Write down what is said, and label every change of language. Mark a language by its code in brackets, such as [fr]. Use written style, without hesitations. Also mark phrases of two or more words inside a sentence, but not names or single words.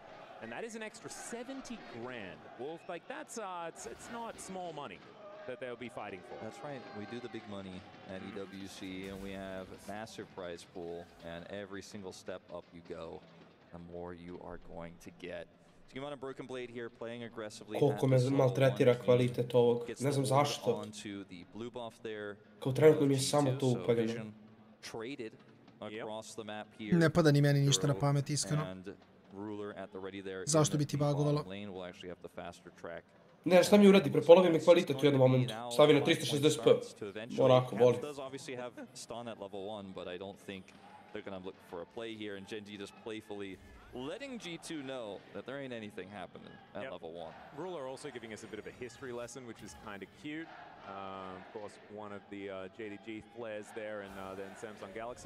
[en] And that is an extra 70 grand. Wolf, like that's it's not small money that they'll be fighting for. That's right. We do the big money at EWC, and we have a massive prize pool, and every single step up you go, the more you are going to get. So you want a Broken Blade here, playing aggressively. [sr] Koliko me maltretira kvalitet ovog, ne znam zašto. Kao trenutno mi je samo to upaljeno. Ne pada ni meni ništa na pamet, iskreno. Zašto bi ti bagovalo? Ne, šta mi uradi, prepolovim mi kvalitet u jednom momentu. Stavi na 360p. Onako, voli. [en] They're going to look for a play here, and GenG just playfully letting G2 know that there ain't anything happening at level 1. Ruler also giving us a bit of a history lesson, which is kind of cute. Of course, one of the JDG flares there, and then Samsung Galaxy.